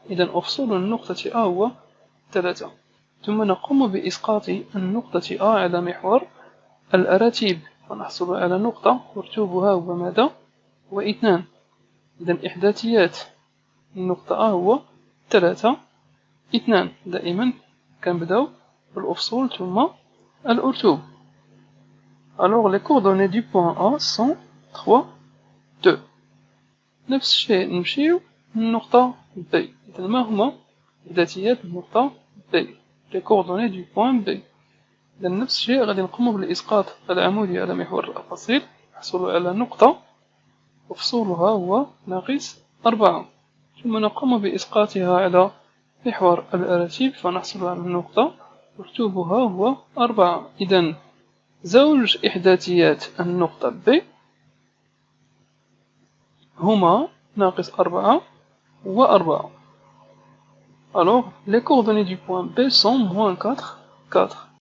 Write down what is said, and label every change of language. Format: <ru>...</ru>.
<ar>إذا أفصول النقطة A هو 3. ثم نقوم بإسقاط النقطة A على محور الأراتيب فنحصل على نقطة مرتوبها هو ماذا؟ هو 2. إذا إحداثيات النقطة A هو 3، 2. دائما كنبداو بالأفصول ثم الأرتوب.</ar> <fr>Alors les coordonnées du point A sont 3, 2.</fr> <ar>نفس الشيء نمشيو للنقطة B. إذا ما هما إحداثيات النقطة B؟</ar> <fr>les coordonnées du point B.</fr> <ar>إذا نفس الشيء غادي نقومو بالإسقاط العمودي على محور الأفاصيل نحصلو على نقطة وفصولها هو -4. ثم نقوم بإسقاطها على محور الأراتيب فنحصل على النقطة مرتوبها هو 4. إذا زوج إحداثيات النقطة B هما -4 و4.</ar> <fr>Alors, les coordonnées du point B sont -4, 4.</fr>